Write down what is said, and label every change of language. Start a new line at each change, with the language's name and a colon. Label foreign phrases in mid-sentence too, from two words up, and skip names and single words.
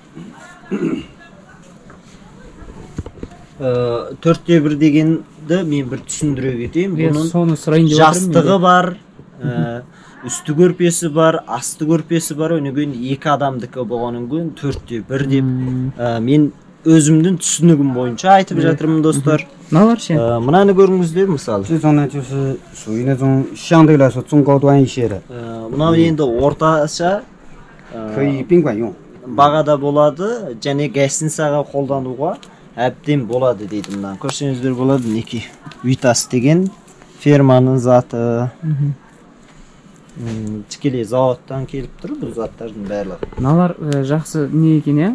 Kazakh: 4/1 дегенді мен бір түсіндіре кетейін. Бұның жастығы бар, үсті көрпесі бар, асты көрпесі бар. Өнеген 2 адамдікі болғанын көрін 4/1 деп мен өзімдің түсінігім бойынша айтып жатырмын достар. Мыналар ше? Мынаны көріңіздер мысалы.
Chinese: 这种呢就是属于那种相对来说中高端一些的。
Kazakh: мынау енді орташа
Chinese: 可以宾馆用。
Kazakh: бағада болады, және гостиницаға қолдануға әбден болады дейді мына. Көрсеңіздер болады неке. Витас деген ферманың заты. Тікелей заводтан келіп тұр бұл заттардың барлығы. Мыналар жақсы не екен, е?